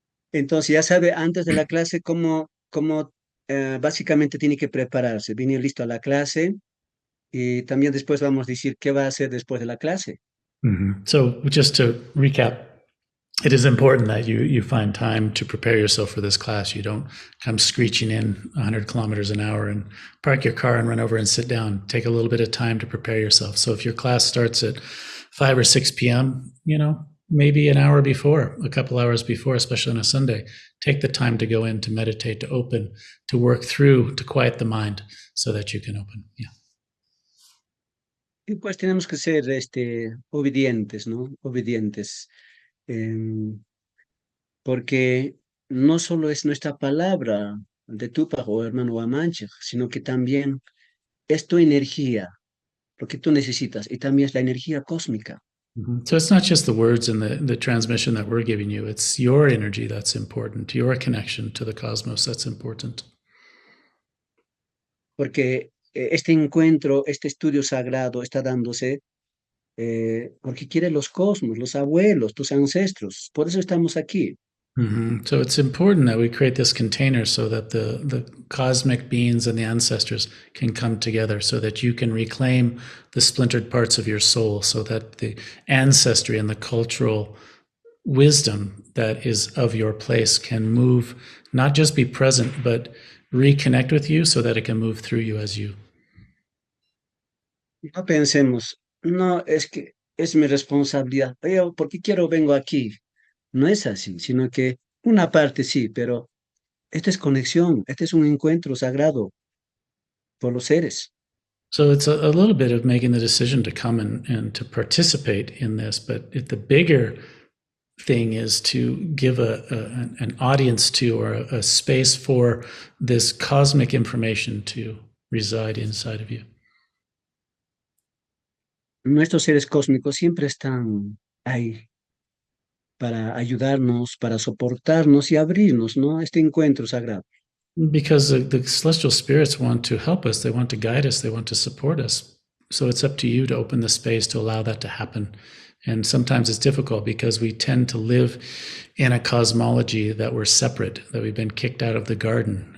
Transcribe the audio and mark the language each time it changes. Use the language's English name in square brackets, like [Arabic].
[Spanish] Entonces, ya sabe antes de la clase cómo básicamente tiene que prepararse, venir listo a la clase y también después vamos a decir qué va a hacer después de la clase. [English] So just to recap, it is important that you find time to prepare yourself for this class. You don't come screeching in 100 kilometers an hour and park your car and run over and sit down. Take a little bit of time to prepare yourself. So if your class starts at 5 or 6 p.m., maybe an hour before, a couple hours before, especially on a Sunday, take the time to go in, to meditate, to open, to work through, to quiet the mind so that you can open. Yeah. [Spanish] Y pues tenemos que ser obedientes, ¿no? Obedientes. em, Porque no solo es nuestra palabra de Tupac o hermano Amanche, sino que también es tu energía, lo que tú necesitas, y también es la energía cósmica. [English] So it's not just the words and the transmission that we're giving you, it's your energy that's important, your connection to the cosmos that's important. [Spanish] Porque este encuentro, este estudio sagrado está dándose porque quiere los cosmos, los abuelos, tus ancestros. Por eso estamos aquí. [English] So it's important that we create this container so that the cosmic beings and the ancestors can come together, so that you can reclaim the splintered parts of your soul, so that the ancestry and the cultural wisdom that is of your place can move, not just be present, but reconnect with you so that it can move through you as you. [Spanish] No pensemos, no, es que es mi responsabilidad. Yo, ¿por qué quiero vengo aquí? No es así, sino que una parte sí, pero esta es conexión, este es un encuentro sagrado por los seres. [English] So it's a little bit of making the decision to come and to participate in this, but the bigger thing is to give an audience to, or a space for this cosmic information to reside inside of you. [Spanish] Nuestros seres cósmicos siempre están ahí para ayudarnos, para soportarnos y abrirnos, ¿no? A este encuentro sagrado. [English] Because the celestial spirits want to help us, they want to guide us, they want to support us. So it's up to you to open the space to allow that to happen. And sometimes it's difficult because we tend to live in a cosmology that we're separate, that we've been kicked out of the garden.